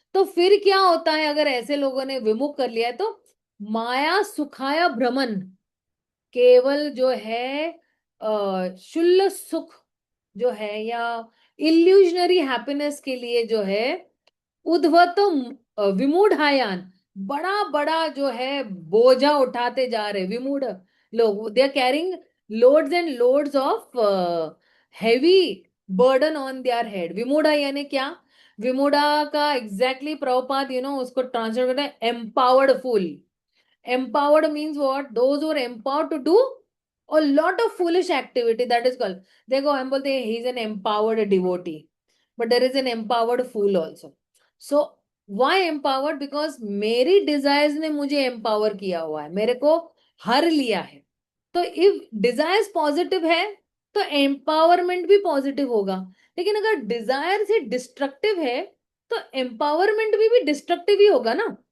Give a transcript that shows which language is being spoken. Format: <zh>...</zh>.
<hi>तो फिर क्या होता है अगर ऐसे लोगों ने विमुख कर लिया है? तो माया सुखाया भ्रमण, केवल जो है शुल्ल सुख जो है, या इल्यूजनरी हैप्पीनेस के लिए जो है, उद्धवतम विमूढ़ायान, बड़ा बड़ा जो है बोझा उठाते जा रहे विमूढ़ लोग।</hi> <en>They are carrying loads and loads of heavy burden on their head.</en> <hi>विमूढ़ा यानी क्या? विमूढ़ा का एग्जैक्टली प्रभुपाद उसको ट्रांसलेट करते हैं empowered fool.</hi> <en>Empowered means what? Those who are empowered to do a lot of foolish activity, that is called।</en> <hi>देखो हम बोलते हैं</hi> <en>he is an empowered devotee, but there is an empowered fool also। So why empowered?</en> <hi>Because मेरी desires ने मुझे empower किया हुआ है, मेरे को हर लिया है। तो if desires positive है तो empowerment भी positive होगा। लेकिन अगर desire से destructive है तो empowerment भी destructive ही होगा ना।</hi>